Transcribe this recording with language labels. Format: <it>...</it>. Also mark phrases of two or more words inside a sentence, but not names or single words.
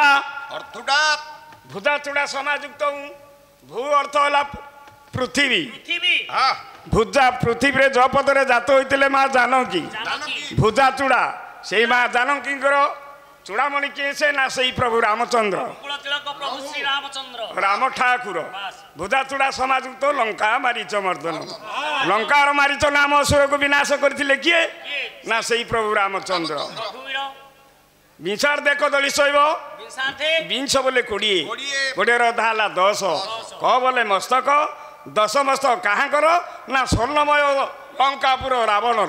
<or>ଅର୍ଥଟା ଭୁଜା ଚୂଡ଼ା ସମାଯୁକ୍ତ ଭୂ ଅର୍ଥ ହେଲା ପୃଥିବୀ পৃথিবী ହଁ ଭୁଜା ପୃଥିବୀରେ ଜପଦରେ ଜାତ ହୋଇଥିଲେ ମା ଜାନକୀ জানকী ଭୁଜା ଚୂଡ଼ା ସେଇ ମା ଜାନକୀଙ୍କର ଚୂଡ଼ାମଣି କିଏ ସେ ନା ସେଇ ପ୍ରଭୁ ରାମଚନ୍ଦ୍ର କୁଳ ତିଳକ ପ୍ରଭୁ ଶ୍ରୀ ରାମଚନ୍ଦ୍ର ରାମ ଠାକୁର ଭୁଜା ଚୂଡ଼ା ସମାଯୁକ୍ତ ଲଙ୍କା ମାରିଚ ମର୍ଦନ ଲଙ୍କାର ମାରିଚ ନାମ ଅସୁରକୁ ବିନାଶ କରିଥିଲେ କିଏ ନା ସେଇ ପ୍ରଭୁ ରାମଚନ୍ଦ୍ର রঘুবীর ବିଂଶାର ଦେଖ ଦଳି ଶୈବ বিংশার্থে ବିଂଶ ବୋଲେ 20 କୋଡ଼ିଏ 20 ର ଅଧା ହେଲା 10 କ ବୋଲେ ମସ୍ତକ 10 ମସ୍ତକ କାହାଙ୍କର ନା ସ୍ୱର୍ଣ୍ଣମୟ ଲଙ୍କାପୁର ରାବଣର</or>